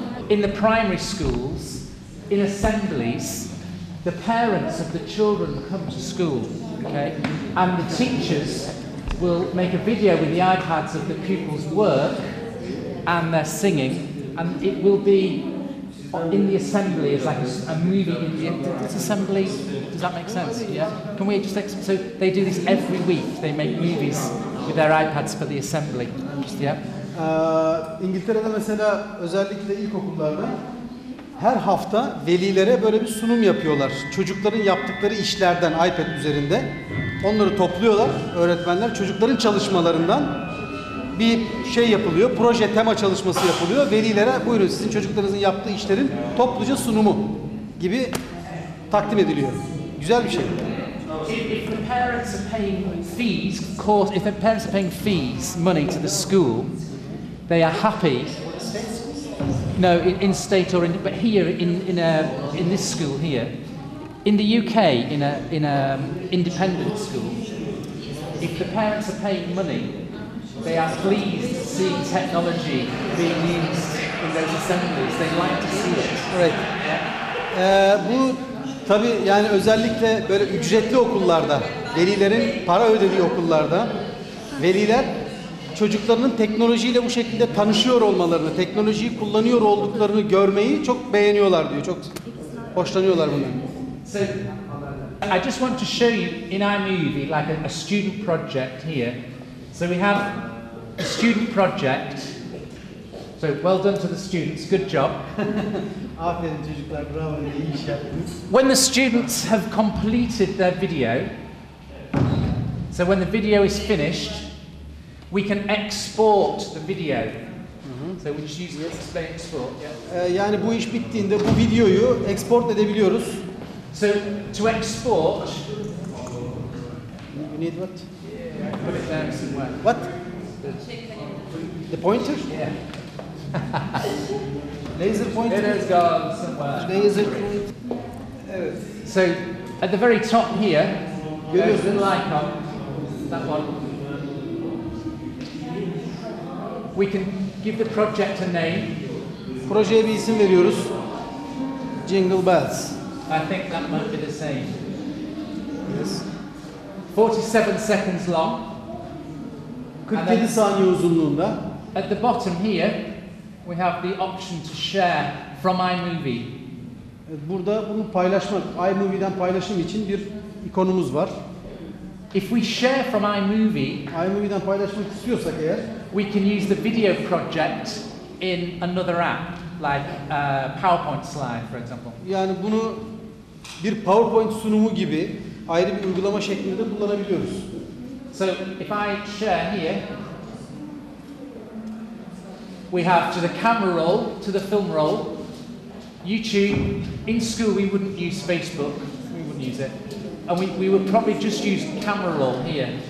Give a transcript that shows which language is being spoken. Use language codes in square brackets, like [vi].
[en] In the primary schools, in assemblies, the parents of the children come to school, okay, and the teachers will make a video with the iPads of the pupils' work and their singing, and it will be in the assembly as like a movie in this assembly. Does that make sense? Yeah. Can we just so they do this every week? They make movies with their iPads for the assembly. Yeah. [tr] İngiltere'de mesela özellikle ilkokullarda her hafta velilere böyle bir sunum yapıyorlar. Çocukların yaptıkları işlerden iPad üzerinde. Onları topluyorlar öğretmenler. Çocukların çalışmalarından bir şey yapılıyor. Proje, tema çalışması yapılıyor. Velilere buyurun sizin çocuklarınızın yaptığı işlerin topluca sunumu gibi takdim ediliyor. Güzel bir şey. [en] If the parents are paying fees, if the parents are paying fees, money to the school, they are happy. No, in state or in, but here in this school here, in the UK, in a independent school, if the parents are paying money, they are pleased to see technology being used in those assemblies. They like to see it. [tr] Evet. Bu tabii yani özellikle böyle ücretli okullarda, velilerin para ödediği okullarda veliler çocuklarının teknolojiyle bu şekilde tanışıyor olmalarını, teknolojiyi kullanıyor olduklarını görmeyi çok beğeniyorlar diyor. Çok hoşlanıyorlar bundan. [en] So, I just want to show you in iMovie like a student project here. So we have a student project. So well done to the students, good job. [tr] Aferin çocuklar, bravo, iyi iş yaptınız. [en] When the students have completed their video, so when the video is finished, we can export the video. So we just use export. Yeah. [tr] Yani bu iş bittiğinde bu videoyu export edebiliyoruz. [en] So to export, You need what? put it down somewhere. What? The pointer? Yeah. Laser pointer. It has gone somewhere. Laser pointer. [tr] Evet. [en] So at the very top here, there's a little icon. That one. We can give the project a name. [tr] Projeye bir isim veriyoruz. [en] Jingle Bells. I think that might be the same. Yes. 47 seconds long. [tr] 47 saniye uzunluğunda. [en] At the bottom here, we have the option to share from iMovie. [tr] Burada bunu paylaşmak, iMovie'den paylaşım için bir ikonumuz var. [en] If we share from iMovie, [tr] iMovie'den paylaşmak istiyorsak eğer, [en] we can use the video project in another app, like PowerPoint slide, for example. [tr] yani bunu bir PowerPoint sunumu gibi ayrı bir uygulama şeklinde kullanabiliyoruz. [en] So if I share here, we have to the camera roll, to the film roll, YouTube. In school we wouldn't use Facebook, we wouldn't use it. And we would probably just use camera roll here.